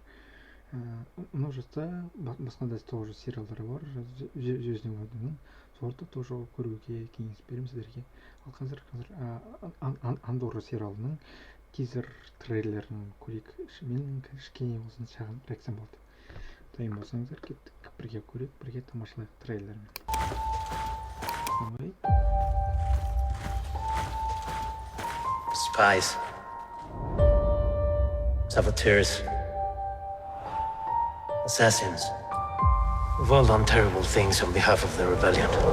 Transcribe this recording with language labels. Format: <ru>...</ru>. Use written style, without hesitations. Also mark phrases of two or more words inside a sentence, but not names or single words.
<kk>Мынау жақта басқа да тоже сериалдары бар, Звездный войнаның. Соларды тоже көруге кеңес беремін сіздерге. Ал қазір Андор сериалының тизер трейлерін көрейік. Мен кішкене болсын шағын реакциям болды. Дайын болсаңыздар, кеттік, бірге көрейік, бірге тамашалайық трейлерін.</kk> <en>Spies, saboteurs, assassins. We've all done terrible things on behalf of the rebellion.</en>